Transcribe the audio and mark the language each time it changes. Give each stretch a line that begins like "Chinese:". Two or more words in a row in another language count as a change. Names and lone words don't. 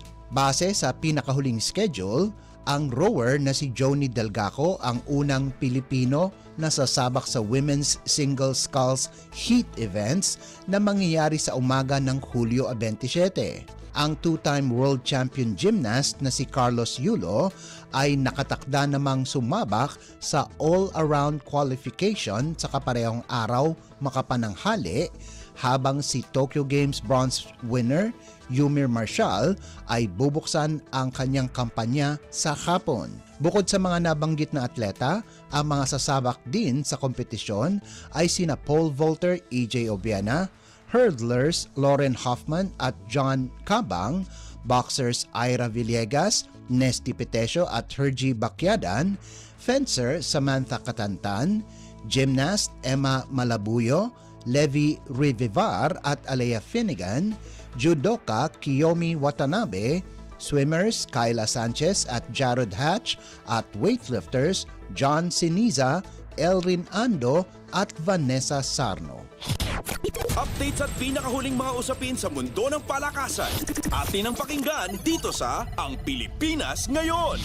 Filipino: Base sa pinakahuling schedule, ang rower na si Joni Delgaco ang unang Pilipino na sasabak sa
English: women's single sculls heat events
Filipino: na mangyayari sa umaga ng Hulyo 27. Ang 2-time
English: world champion gymnast
Filipino: na si Carlos Yulo ay nakatakda namang sumabak sa
English: all-around qualification
Filipino: sa kaparehong araw makapananghali, habang si Tokyo Games
English: bronze winner
Filipino: Yumir Marshall ay bubuksan ang kanyang kampanya sa hapon. Bukod sa mga nabanggit na atleta, ang mga sasabak din sa kompetisyon ay sina pole vaulter EJ Obiena, hurdlers Lauren Hoffman at John Cabang, boxers Ira Villegas, Nesty Petesio at Hergy Bacyadan, fencer Samantha Katantan, gymnast Emma Malabuyo, Levi Rivivar at Alea Finnegan, judoka Kiyomi Watanabe, swimmers Kyla Sanchez at Jared Hatch at weightlifters John Siniza Elrin Ando at Vanessa Sarno. Updates at pinakahuling mga usapin sa mundo ng palakasan. Atin ang pakinggan dito sa Ang Pilipinas Ngayon.